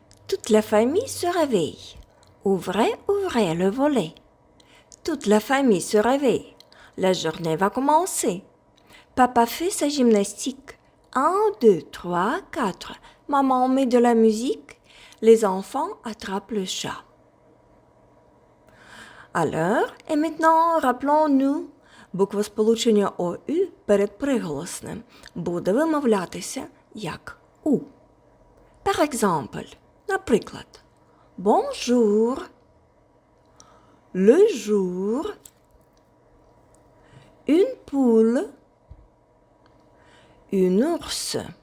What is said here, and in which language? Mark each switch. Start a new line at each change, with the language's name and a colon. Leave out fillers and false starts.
French: Toute la famille se réveille. Ouvrez, ouvrez le volet. Toute la famille se réveille. La journée va commencer. Papa fait sa gymnastique. 1, 2, 3, 4. Maman met de la musique. Les enfants attrapent le chat. Alors, et maintenant, rappelons-nous,
Ukrainian: буква сполучення ОЮ перед приголосним буде вимовлятися як У.
French: Par exemple,
Ukrainian: наприклад,
French: bonjour, le jour, une poule, une ours.